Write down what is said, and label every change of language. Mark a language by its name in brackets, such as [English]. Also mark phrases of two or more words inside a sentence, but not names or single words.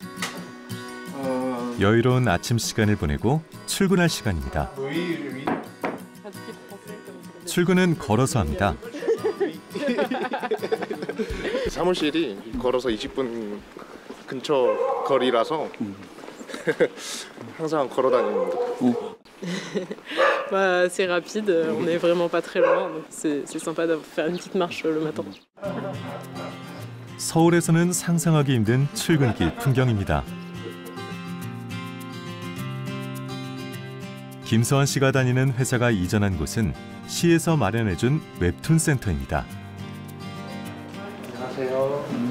[Korean] 여유로운 아침 시간을 보내고 출근할 시간입니다. 출근은 걸어서 합니다. 사무실이 걸어서 20분 근처 거리라서 항상 걸어 다닙니다. [French] Bah, c'est rapide, on est vraiment pas très loin, donc c'est sympa de faire une petite marche le matin. [Korean] 서울에서는 상상하기 힘든 출근길 풍경입니다. 김서환 씨가 다니는 회사가 이전한 곳은 시에서 마련해준 웹툰 센터입니다. 안녕하세요.